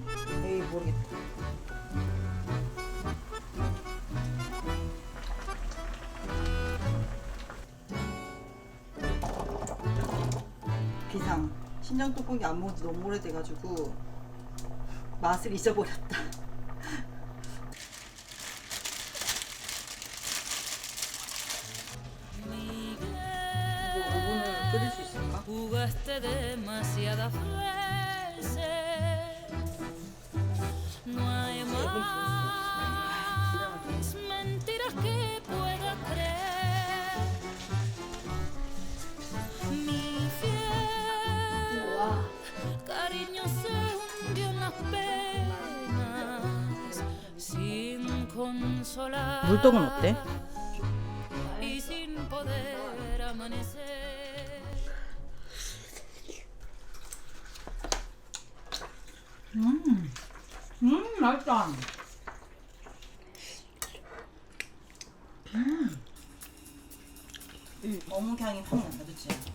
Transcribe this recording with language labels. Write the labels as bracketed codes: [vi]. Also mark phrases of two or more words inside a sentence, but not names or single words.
[ko] 에이 모르겠다. 비상. 신장 떡볶이 안 먹은 지 너무 오래돼가지고 맛을 잊어버렸다. 이거 오븐을 끓일 수 있을까? [es] Jugaste demasiadas veces. No hay más mentiras que pueda creer. Mi fiel cariño se hundió en las penas sin consolar. [ko] 물떡은 어때? [es] Y sin poder amanecer. [ko] 맛있다. 어묵 향이 확 난다, 그치?